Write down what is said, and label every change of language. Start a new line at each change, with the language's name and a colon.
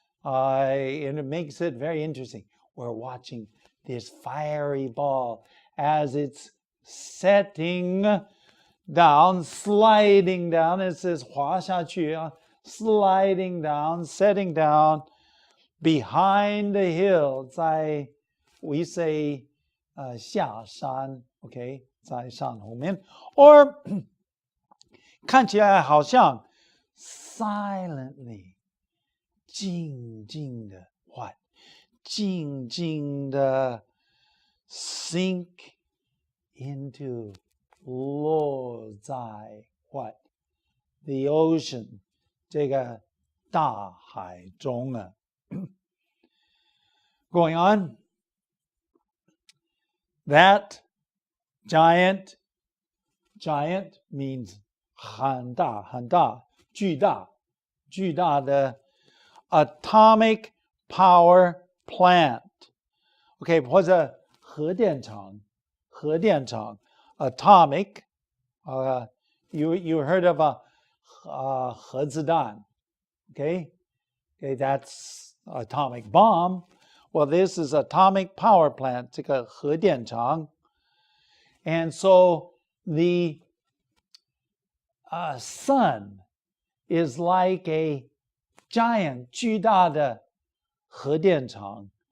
English: And it makes it very interesting. We're watching this fiery ball as it's setting down, sliding down. It says
Chinese: 滑下去啊,
English: sliding down, setting down behind the hill.
Chinese: 在
English: we say
Chinese: 下山
English: okay,
Chinese: 在山后面
English: or
Chinese: 看起来好像
English: silently
Chinese: 静静的
English: what?
Chinese: 静静的
English: sink into
Chinese: 落在
English: what? The ocean
Chinese: 这个大海中啊。
English: Going on, that giant means
Chinese: 很大很大巨大的
English: atomic power plant. Okay,
Chinese: 或者核电厂
English: atomic. You heard of a
Chinese: 核子弹
English: okay, that's atomic bomb. Well, this is atomic power plant,
Chinese: 这个核电厂.
English: And so the sun is like a giant
Chinese: 巨大的核电厂.